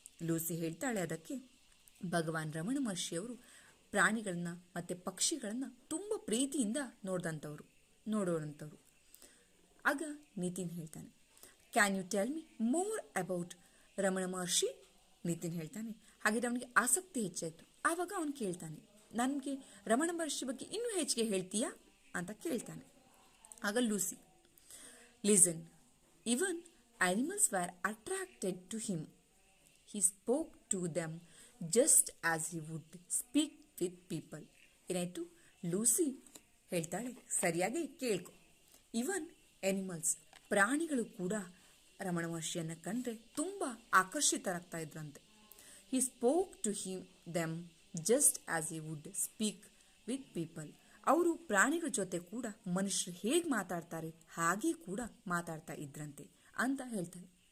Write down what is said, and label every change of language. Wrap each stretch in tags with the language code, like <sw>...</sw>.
<kn>Lucy ಹೇಳ್ತಾಳೆ ಅದಕ್ಕೆ, ಭಗವಾನ್ ರಮಣ ಮಹರ್ಷಿಯವರು ಪ್ರಾಣಿಗಳನ್ನ ಮತ್ತು ಪಕ್ಷಿಗಳನ್ನ ತುಂಬ ಪ್ರೀತಿಯಿಂದ ನೋಡೋರಂಥವ್ರು. ಆಗ ನಿತಿನ್ ಹೇಳ್ತಾನೆ,</kn> <en>Can you tell me more about Ramana Maharshi?</en> <kn>ನಿತಿನ್ ಹೇಳ್ತಾನೆ, ಹಾಗೆ ಅವನಿಗೆ ಆಸಕ್ತಿ ಹೆಚ್ಚಾಯಿತು. ಆವಾಗ ಅವನು ಕೇಳ್ತಾನೆ, ನನಗೆ ರಮಣ ಮಹರ್ಷಿ ಬಗ್ಗೆ ಇನ್ನೂ ಹೆಚ್ಚಿಗೆ ಹೇಳ್ತೀಯಾ ಅಂತ ಕೇಳ್ತಾನೆ.</kn> <en>ಆಗ Lucy, listen, even animals were attracted to him. He spoke to them just as he would speak with people.</en> <kn>ಏನಾಯಿತು, ಲೂಸಿ ಹೇಳ್ತಾಳೆ, ಸರಿಯಾಗಿ ಕೇಳ್ಕೊ. ಇವನ್ ಎನಿಮಲ್ಸ್, ಪ್ರಾಣಿಗಳು ಕೂಡ ರಮಣ ಮಹರ್ಷಿಯನ್ನು ಕಂಡ್ರೆ ತುಂಬ ಆಕರ್ಷಿತರಾಗ್ತಾ ಇದ್ರಂತೆ.</kn> <en>He spoke to them just as he would speak with people.</en> <kn>ಅವರು ಪ್ರಾಣಿಗಳ ಜೊತೆ ಕೂಡ ಮನುಷ್ಯರು ಹೇಗೆ ಮಾತಾಡ್ತಾರೆ ಹಾಗೆ ಕೂಡ ಮಾತಾಡ್ತಾ ಇದ್ರಂತೆ ಅಂತ ಹೇಳ್ತಾರೆ.</kn>